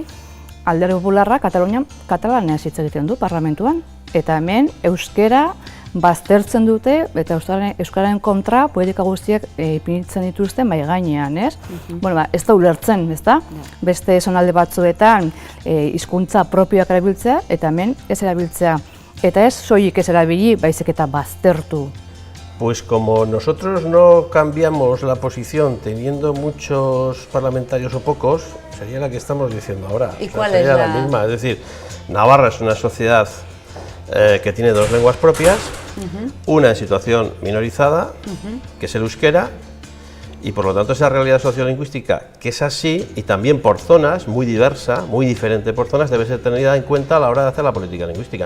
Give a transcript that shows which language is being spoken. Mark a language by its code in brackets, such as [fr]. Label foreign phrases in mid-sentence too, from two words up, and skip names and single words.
[eu] Alderdi Popularra Katalunian katalanez hitz egiten du parlamentuan, eta hemen euskera baztertzen dute eta euskararen kontra politika guztiak ipinitzen dituzte mahai gainean, ez? Ez da ulertzen, ezta? Beste zonalde batzuetan hizkuntza propioak erabiltzea eta hemen ez erabiltzea. Eta ez soilik ez erabili, baizik eta baztertu. [es] Pues como nosotros no cambiamos la posición teniendo muchos parlamentarios o pocos, sería la que estamos diciendo ahora. ¿Y cuál es la misma? Es decir, Navarra es una sociedad que tiene 2 lenguas propias, una en situación minorizada, que es el euskera, y por lo tanto esa realidad sociolingüística, que es así, y también por zonas, muy diversa, muy diferente por zonas, debe ser tenida en cuenta a la hora de hacer la política lingüística.